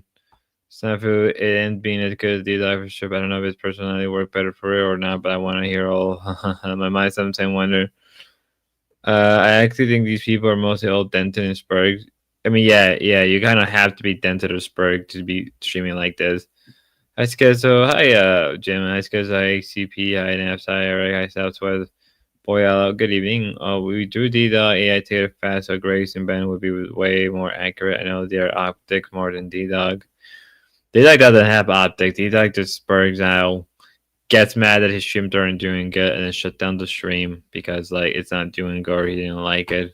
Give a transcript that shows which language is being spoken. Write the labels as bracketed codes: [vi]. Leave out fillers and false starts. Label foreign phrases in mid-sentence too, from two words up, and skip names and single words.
[en] Snafu, it ain't being as good as D-Dog for sure. I don't know if his personality worked better for real or not, but I want to hear all. My mind sometimes wonder. I actually think these people are mostly all dented and spurged. I mean, yeah, you kind of have to be dented or spurged to be streaming like this. Hi, Skezo. Hi, Jim. Hi, Skezo. Hi, CP. Hi, Naps. Hi, Eric. Hi, Southwest. Boy, good evening. We drew D-Dog. AI to fast, so Grace and Ben would be way more accurate. I know they're optic more than D-Dog. D-Dog doesn't have optic. D-Dog just spurgs out, gets mad that his streams aren't doing good, and then shut down the stream because like it's not doing good or he didn't like it.